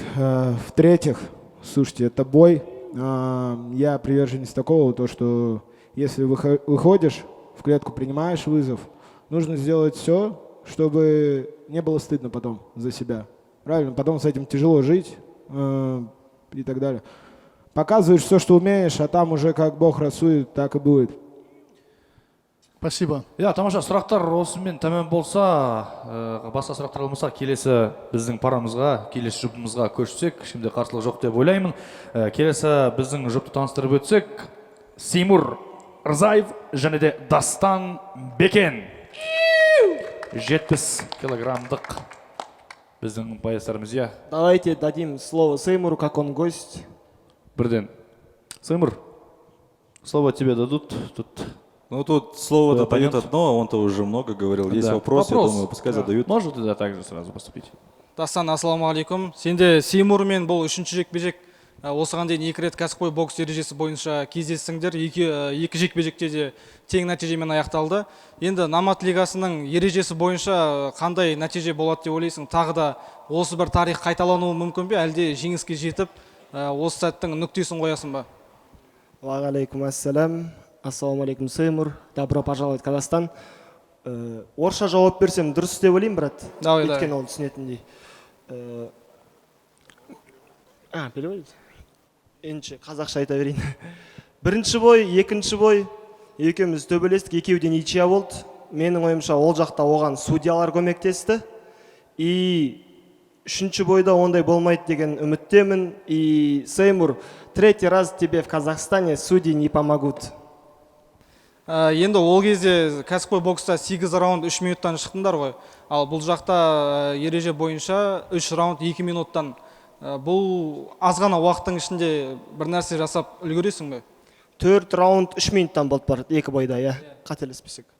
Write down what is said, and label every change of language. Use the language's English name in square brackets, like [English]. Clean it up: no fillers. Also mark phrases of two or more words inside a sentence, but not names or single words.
[Russian] В-третьих, слушайте, это бой. Я приверженец такого, то что если выходишь в клетку, принимаешь вызов, нужно сделать все, чтобы не было стыдно потом за себя. Правильно? Потом с этим тяжело жить и так далее. Показываешь все, что умеешь, а там уже как Бог рассудит, так и будет. Спасибо. [Kazakh] Иә, тамаша сұрақтар осымен тәмам болса, басқа сұрақтар болмаса, келесі біздің парамызға, келесі жұбымызға көшсек, ешкімде қарсылық жоқ деп ойлаймын. Келесі біздің жұпты таныстырып өтсек, Сеймур Рзаев және де Дастан Бекен. 70 килограммдық біздің байыстарымыз, иә. [Russian] Давайте дадим слово Сеймуру, как он гость. [Kazakh] Бірден. [Russian] Сеймур, слово тебе дадут тут. Ну тут слово-то Оппонент. дают одно, он-то уже много говорил. Есть Да. вопрос, я Вопрос. думаю, пускай Да. задают. Можете да, также сразу поступить. [Kazakh] Дастан, ассалаумағалейкум. Сенде Сеймурмен бұл үшінші жекпе-жек. Осыған дейін 2 рет кәсіпқой бокс ережесі бойынша кездестіңдер. Екі жекпе-жекте де тең нәтижемен аяқталды. Енді Намат лигасының ережесі бойынша қандай нәтиже болады деп ойлайсың? Тағы да осы бір тарих қайталануы мүмкін бе, әлде жеңіске жетіп, осы сәттің нүктесін қоясың ба? [Arabic] وعليكم السلام. [Kazakh] Ассалаумалейкум, Сеймур. [Russian] Добро пожаловать в Казахстан. [Kazakh] Орысша жауап берсем дұрыс деп ойлаймын, брат. [Russian] Давай. [Kazakh] Өйткені ол түсінетіндей. [Russian] Переводить? [Kazakh] Енді қазақша айта берейін. Бірінші бой, екінші бой, екеуміз төбелестік, екеуден ничья болды. Менің ойымша ол жақта оған судьялар көмектесті. И үшінші бойда ондай болмайды деген үміттемін. [Russian] И Сеймур, третий раз тебе в Казахстане судьи не помогут. [Kazakh] Енді ол кезде кәсіпқой бокста 8 раунд 3 минуттан шықтыңдар ғой. Ал бұл жақта ереже бойынша 3 раунд 2 минуттан. Бұл аз ғана уақыттың ішінде бір нәрсе жасап үлгересің бе? 4 раунд 3 минуттан болды бар, 2 бойда, иә, қателеспесек.